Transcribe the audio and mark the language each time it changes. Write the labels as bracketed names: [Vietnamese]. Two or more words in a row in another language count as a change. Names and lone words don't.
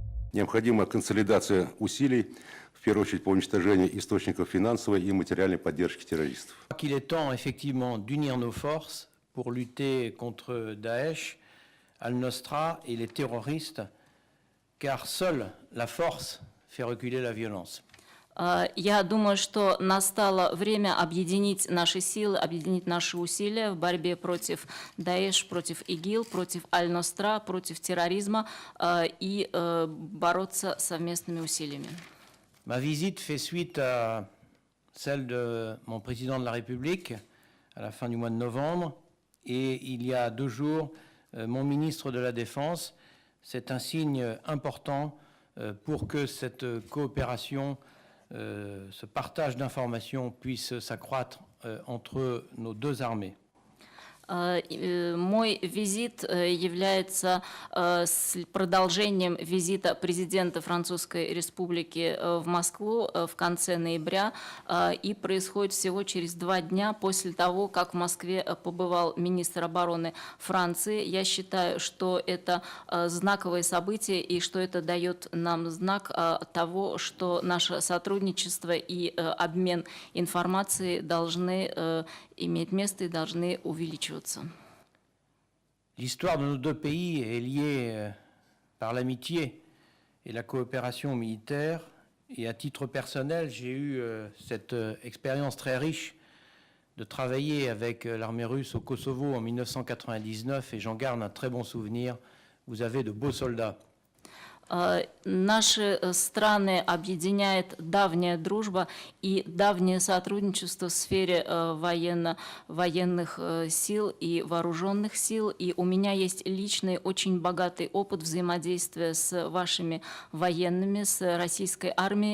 [Russian] Необходима консолидация усилий, в первую очередь по уничтожению источников финансовой и материальной поддержки террористов. [French] Il est temps effectivement d'unir nos forces pour lutter contre Daesh, Al-Nosra et les terroristes, car seule la force fait reculer la violence. [Russian] Я думаю, что настало время объединить наши силы, объединить наши усилия в борьбе против Даэш, против ИГИЛ, против Аль-Ностра, против терроризма и бороться совместными усилиями. [French] Ma visite fait suite à celle de mon président de la République à la fin du mois de novembre. Et il y a 2 jours, mon ministre de la Défense. C'est un signe important pour que cette coopération, ce partage d'informations puisse s'accroître entre nos 2 armées. [Russian] Мой визит является продолжением визита президента Французской Республики в Москву в конце ноября и происходит всего через 2 дня после того, как в Москве побывал министр обороны Франции. Я считаю, что это знаковое событие и что это дает нам знак того, что наше сотрудничество и обмен информацией должны иметь место и должны увеличиваться. [French] L'histoire de nos 2 pays est liée par l'amitié et la coopération militaire. Et à titre personnel, j'ai eu cette expérience très riche de travailler avec l'armée russe au Kosovo en 1999 et j'en garde un très bon souvenir. Vous avez de beaux soldats. [Russian] Наши страны объединяет давняя дружба и давнее сотрудничество в сфере военных сил и вооруженных сил. И у меня есть личный, очень богатый опыт взаимодействия с вашими военными, с российской армией.